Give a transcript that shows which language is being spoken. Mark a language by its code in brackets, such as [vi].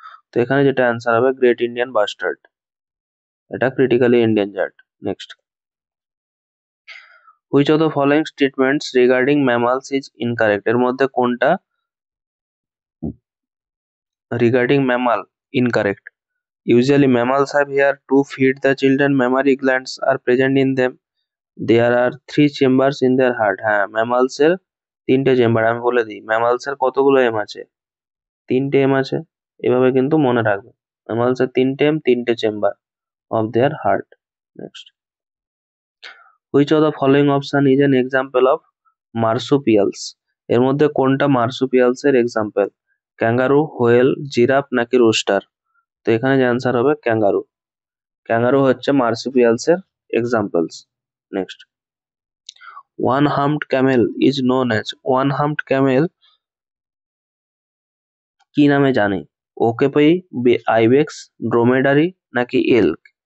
[bn] তো এখানে যেটা অ্যান্সার হবে গ্রেট ইন্ডিয়ান বাস্টার্ড, এটা critically endangered. [en] Next, which of the following statements regarding mammals is incorrect. [bn] এর মধ্যে কোনটা regarding mammal incorrect. [en] Usually mammals have hair to feed the children. Mammary glands are present in them. There are 3 chambers in their heart. [bn] হ্যাঁ, mammals এর 3টে chamber. আমি বলে দিই mammals এর কতগুলো এম আছে, 3টে এম আছে। এভাবে কিন্তু মনে রাখবে, mammals এর 3টে এম, 3টে chamber [en] of their heart. Next, which of the following option is an example of marsupials? [bn] এর মধ্যে কোনটা marsupials এর এক্সাম্পল, ক্যাঙ্গারু, হোয়েল, জিরাফ নাকি রুস্টার। তো এখানে যে অ্যান্সার হবে ক্যাঙ্গারু। ক্যাঙ্গারু হচ্ছে মার্সুপিয়ালস এর examples. [en] Next, one humped camel is known as. [bn] One হাম্পড Camel কি নামে জানি, ওকেপি, আইবেক্স, ড্রোমেডারি নাকি এল্ক।